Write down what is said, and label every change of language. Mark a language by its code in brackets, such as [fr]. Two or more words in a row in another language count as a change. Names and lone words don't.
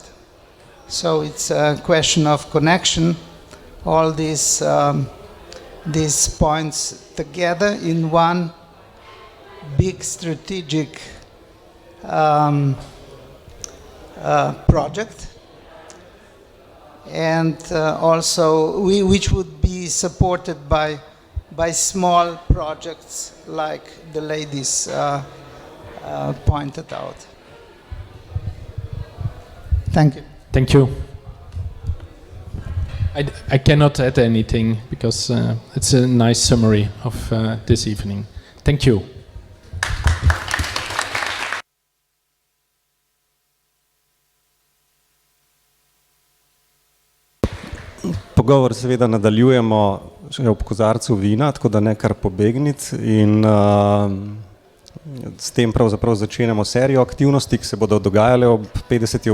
[en] So it's a question of connection, all these points together in one big strategic project, and also which would be supported by small projects like the ladies pointed out. Thank you. Thank you. I cannot add anything because it's a nice summary of this evening. Thank you. [sl] Pogovor seveda nadaljujemo še ob kozarcu vina, tako da ne kar pobegniti, in s tem pravzaprav začenjamo serijo aktivnosti, ki se bodo dogajale ob 50.